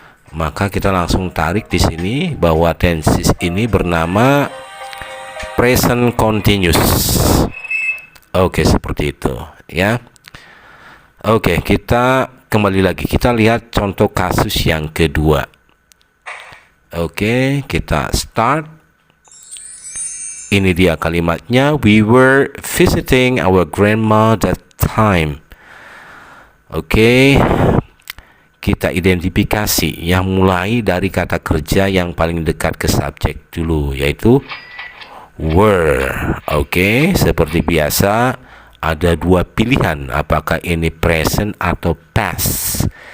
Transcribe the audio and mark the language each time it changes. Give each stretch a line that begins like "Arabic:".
Indonesian: Maka kita langsung tarik di sini bahwa tenses ini bernama present continuous. Oke, seperti itu ya. Oke, kita kembali lagi, kita lihat contoh kasus yang kedua. Oke, kita start. Ini dia kalimatnya,
English: we were visiting our grandma that time.
Indonesian: Oke, kita identifikasi yang mulai dari kata kerja yang paling dekat ke subjek dulu, yaitu were. Oke, seperti biasa ada dua pilihan, apakah ini present atau past.